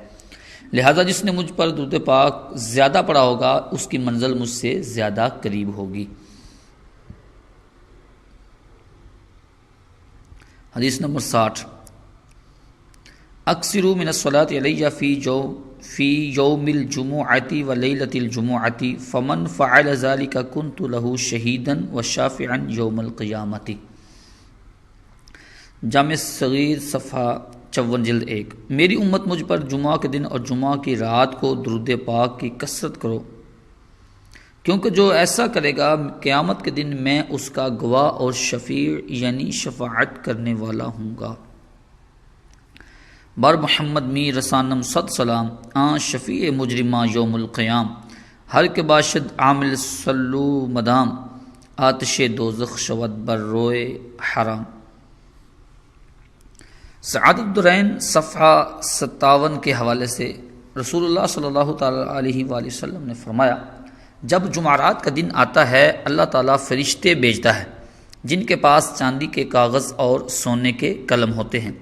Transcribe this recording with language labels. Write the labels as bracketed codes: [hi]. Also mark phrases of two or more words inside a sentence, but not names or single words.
[ur] لہذا جس نے مجھ پر درود پاک زیادہ پڑھا ہوگا اس کی منزل مجھ سے زیادہ قریب ہوگی. [ar] حدیث نمبر 60، اکثروا من الصلاۃ علی فی یوم الجمعۃ و لیلۃ الجمعۃ فمن فعل ذلک کنت له شہیدا وشافعا یوم القیامۃ. [ur] جامع صغیر صفحہ 54 جلد 1. میری امت مجھ پر جمعہ کے دن اور جمعہ کی رات کو درود پاک کی کثرت کرو، کیونکہ جو ایسا کرے گا قیامت کے دن میں اس کا گواہ اور شفیع یعنی شفاعت کرنے والا ہوں گا. [fa] بر محمد می رسانم صد سلام، آن شفیع مجرمہ یوم القیام، ہر کے باشد عامل صلو مدام، آتش دوزخ شود بر روئے حرام. [ur] سعادت الدرین صفحہ 57 کے حوالے سے رسول اللہ [ar] صلی اللہ تعالیٰ علیہ وآلہ وسلم [ur] نے فرمایا، جب جمعرات کا دن آتا ہے اللہ تعالیٰ فرشتے بھیجتا ہے جن کے پاس چاندی کے کاغذ اور سونے کے قلم ہوتے ہیں.